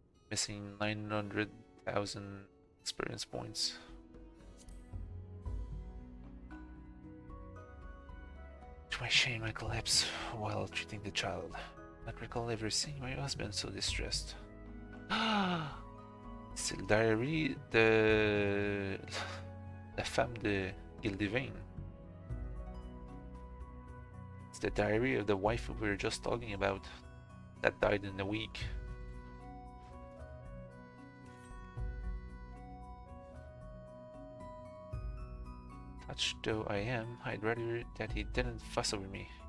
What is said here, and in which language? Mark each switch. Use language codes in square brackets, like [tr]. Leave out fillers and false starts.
[en] Missing 900,000 experience points. To my shame, I collapse while treating the child. I not recall ever seeing my husband so distressed. [fr] C'est le diary de la femme de Gildavein. [en] It's the diary of the wife we were just talking about that died in a week. Touched though I am, I'd rather that he didn't fuss over me.